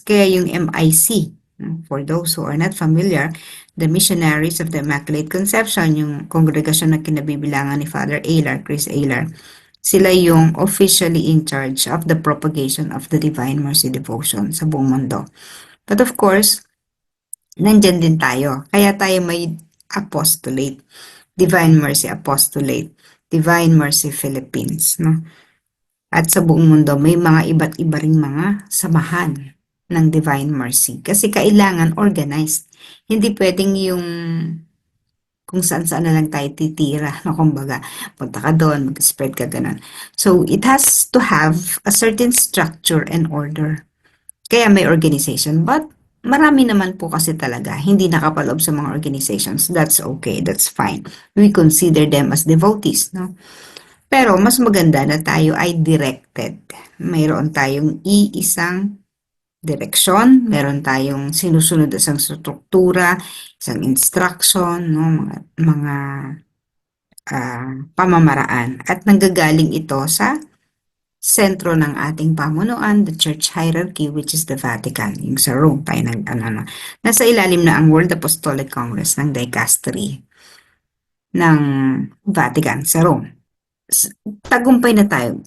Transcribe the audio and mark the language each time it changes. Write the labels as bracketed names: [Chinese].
[Filipino] Kaya yung MIC, [English] for those who are not familiar, [Filipino] the Missionaries of the Immaculate Conception, yung kongregasyon na kinabibilangan ni Father Aylar, Chris Aylar, sila yung [English] officially in charge of the propagation of the Divine Mercy Devotion [Filipino] sa buong mundo. [English] But of course, [Filipino] nandyan din tayo. Kaya tayo may apostolate, Divine Mercy Apostolate, Divine Mercy Philippines, no? At sa buong mundo, may mga iba't iba ring mga samahan ng Divine Mercy. Kasi kailangan organized. Hindi pwedeng yung kung saan-saan na lang tayo titira, no? Kumbaga, punta ka doon, mag-spread ka ganun. [English] So, it has to have a certain structure and order. [Filipino] Kaya may organization. But, marami naman po kasi talaga hindi nakapaloob sa mga organizations. [English] That's okay, that's fine. We consider them as devotees, no? [Filipino] Pero mas maganda na tayo ay directed. Mayroon tayong iisang direksyon, meron tayong sinusunod isang struktura, isang instruction, no, mga pamamaraan. At nanggagaling ito sa sentro ng ating pamunuan, [English] the church hierarchy, which is the Vatican, [Filipino] yung sa Rome, tayo nasa ilalim na ang World Apostolic Congress ng Dicastery ng Vatican sa Rome. Tagumpay na tayo.